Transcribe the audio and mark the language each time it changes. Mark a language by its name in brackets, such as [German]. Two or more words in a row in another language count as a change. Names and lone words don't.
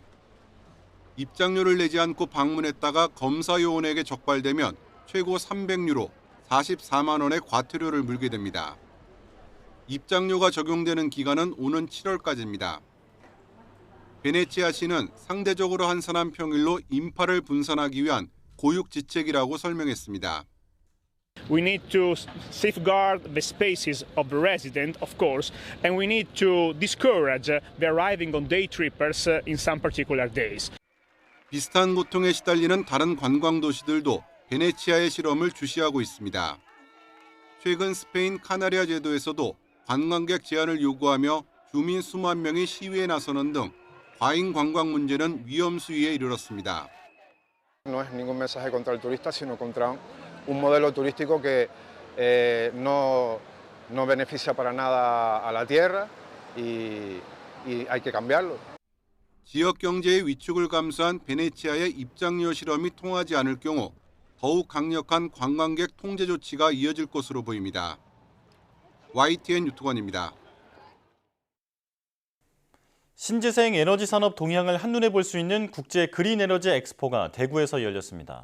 [Korean] 입장료를 내지 않고 방문했다가 검사 요원에게 적발되면 최고 300유로, 44만 원의 과태료를 물게 됩니다. 입장료가 적용되는 기간은 오는 7월까지입니다. 베네치아시는 상대적으로 한산한 평일로 인파를 분산하기 위한 고육지책이라고 설명했습니다. [English] We need to safeguard the spaces of the resident, of course, and we need to discourage the arriving on day trippers in some particular days. [Korean] 비슷한 고통에 시달리는 다른 관광 도시들도 베네치아의 실험을 주시하고 있습니다. 최근 스페인 카나리아 제도에서도 관광객 제한을 요구하며 주민 수만 명이 시위에 나서는 등 과잉 관광 문제는 위험 수위에 이르렀습니다. [Spanish] No es ningún mensaje contra el turista, sino contra un modelo turístico que no beneficia para nada a la tierra y hay que cambiarlo. [Korean] 지역 경제의 위축을 감수한 베네치아의 입장료 실험이 통하지 않을 경우 더욱 강력한 관광객 통제 조치가 이어질 것으로 보입니다. YTN 유투건입니다. 신재생 에너지 산업 동향을 한눈에 볼 수 있는 국제 그린 에너지 엑스포가 대구에서 열렸습니다.